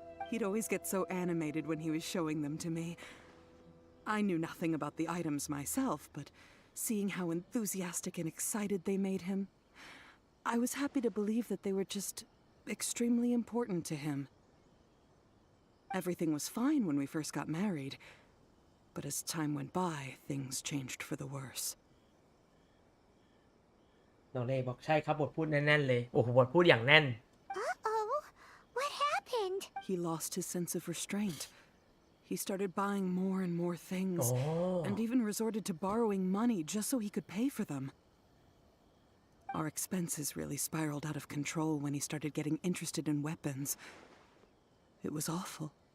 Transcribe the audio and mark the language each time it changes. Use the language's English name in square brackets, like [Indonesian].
[English] He'd always get so animated when he was showing them to me. I knew nothing about the items myself, but seeing how enthusiastic and excited they made him, I was happy to believe that they were just extremely important to him. Everything was fine when we first got married, but as time went by, things changed for the worse. [Thai] น้องเลบอกใช่ครับบทพูดแน่นๆเลยโอ้โหบทพูดอย่างแน่น [English] Uh-oh, what happened? He lost his sense of restraint. He started buying more and more things, and even resorted to borrowing money just so he could pay for them. Our expenses really spiraled out of control when he started getting interested in weapons. It was awful.